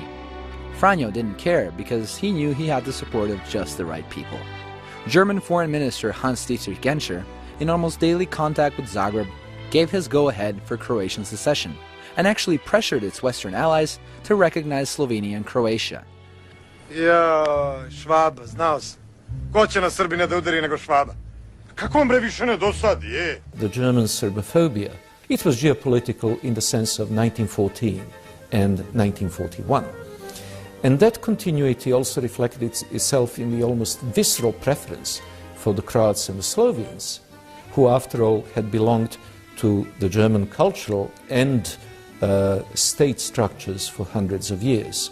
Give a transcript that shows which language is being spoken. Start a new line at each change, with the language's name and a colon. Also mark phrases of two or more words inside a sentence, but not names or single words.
English: Franjo didn't care because he knew he had the support of just the right people. German Foreign Minister Hans-Dietrich Genscher, in almost daily contact with Zagreb, gave his go-ahead for Croatian secession, and actually pressured its Western allies to recognize Slovenia and Croatia.
Serbian: Švaba, znao sam. Ko će na Srbina da udari nego Švaba? Kako on bre više ne dosadi, je?
English: The German Serbophobia, it was geopolitical in the sense of 1914 and 1941. And that continuity also reflected itself in the almost visceral preference for the Croats and the Slovenes, who after all had belonged to the German cultural and state structures for hundreds of years.